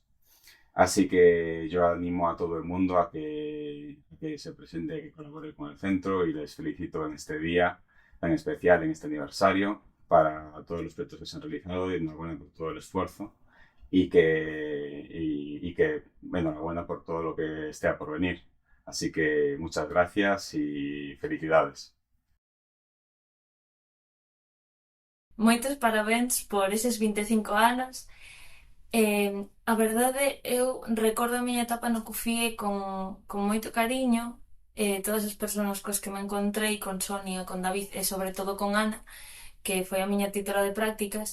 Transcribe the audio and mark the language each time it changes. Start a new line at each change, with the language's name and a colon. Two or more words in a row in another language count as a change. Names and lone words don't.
Spanish: Así que yo animo a todo el mundo a que se presente, que colabore con el centro y les felicito en este día tan especial, en este aniversario, para todos los proyectos que se han realizado y enhorabuena por todo el esfuerzo y que enhorabuena por todo lo que esté por venir. Así que muchas gracias y felicidades.
Galician: Moitos parabéns por eses 25 anos. A verdade, eu recordo a miña etapa no CUFIE con moito cariño, todas as persoas cos que me encontrei, con Sonia, con David e sobre todo con Ana, que foi a miña titora de prácticas.